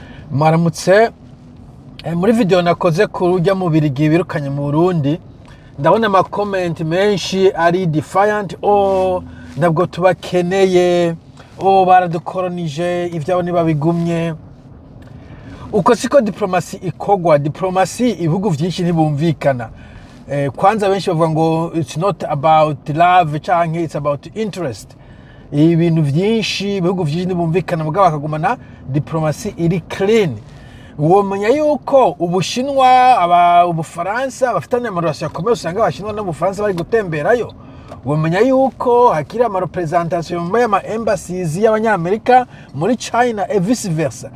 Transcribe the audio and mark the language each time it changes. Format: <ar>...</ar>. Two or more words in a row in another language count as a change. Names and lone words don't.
<rn>Maramutse muri video nakoze kurujya mu Birigi birukanye mu Burundi ndabona ama comment menshi ari defiant ntabwo tubakeneye baradukolonije ivyabo nibabigumye uko siko diplomasi ikogwa. Diplomasi ibihugu vyinshi ntibumvikana. Kwanza benshi bavuga ngo</rn> <en>it's not about love</en> <rn>canke</rn> <en>it's about interest.</en> <rn>Ibintu vyinshi ibihugu vyinshi ntibumvikana mugabo bakagumana diplomasi iri clean. Womenya yuko Ubushinwa Ubufaransa bafitanye amarelation akomeye, usanga Abashinwa n'Ubufaransa bari gutemberayo. Womenya yuko hakiri ama representation mu ma embassies y'Abanyamerika muri China</rn> <fr>et vice versa.</fr>